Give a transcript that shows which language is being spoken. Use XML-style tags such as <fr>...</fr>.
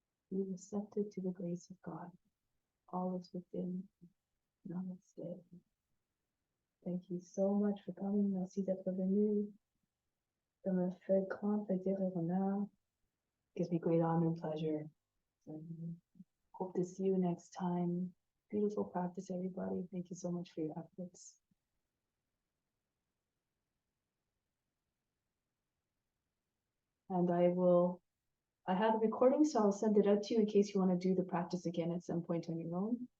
<en>Be receptive to the grace of God. All is within. Namaste. Thank you so much for coming.</en> <fr>Merci d'être venu. Ça me fait grand plaisir et honneur.</fr> <en>Gives me great honor and pleasure. Hope to see you next time. Beautiful practice, everybody. Thank you so much for your efforts. And I have the recording, so I'll send it out to you in case you want to do the practice again at some point on your own.</en>